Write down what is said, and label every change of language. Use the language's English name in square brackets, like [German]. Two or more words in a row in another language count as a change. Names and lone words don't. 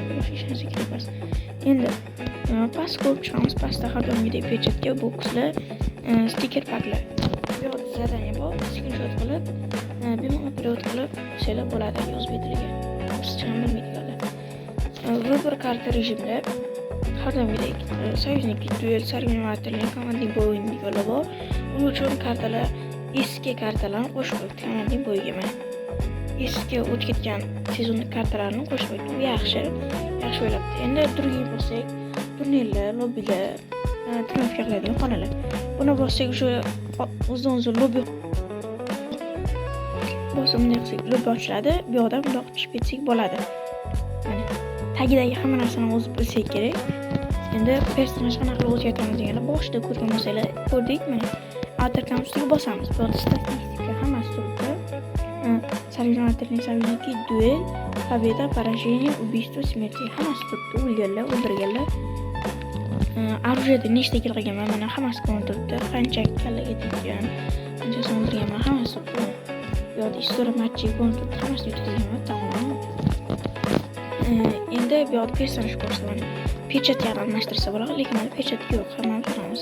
[Uzbek] Boshqa hech narsa kerak emas. Endi past ko'rib chiqamiz. Pastda har doimgidek pechatga bokslar, stiker paklar. Bu yoqda zadaniya bor. Screenshot qilib, bemalol upload qilib qo'ysalar bo'ladi o'zbek tiliga. Ruscha bilmaydiganlar. Выбор karta rejimida har doimgidek союзники, duel, соревновательный, [Russian] командный бой [Uzbek] deganlar bor. Uning uchun kartalar, eski kartalarni qo'shib qo'yibdi [Russian] командный бойига. [Uzbek] Mana eski o'tib ketgan sezon kartalarini qo'shib qo'yibdi. Bu yaxshi o'ylabdi. Endi другие bo'lsak, turnirlar, lobbilar, triumf qiladigan xonalar. Buni bo'lsak, o'sha o'zdan-o'zi lobbi bo'lsa, bunday qilsak lobbi ochiladi. Bu yoqda bundoq chiqib ketsak bo'ladi. Mana tagidagi hamma narsani o'zi bilsak kerak. Endi personaj qanaqa qilib o'zgartiramiz deganlar boshida ko'rgan bo'lsanglar, ko'rdik. Mana autor kompyuterga bosamiz. Bu yerda statistika hammasi turibdi. [Russian] Соревновательный, союзники, duel, победа, поражение, убийство, смерть [Uzbek] hammasi turibdi. O'lganlar, o'ldirganlar. Оружиеda nechta kill qilganman, mana hammasi ko'rinib turibdi. Qancha kallaga teggan, qancha so'ndirganman, hammasi turibdi. Bu yerda istoriya matchi ko'rinib turibdi, hammasini yutkazganman, tamom. Endi bu yerda personaj ko'rsaman. Pechatga almashtirsa bo'ladi, lekin mana pechat yo'q, hammamiz bilamiz.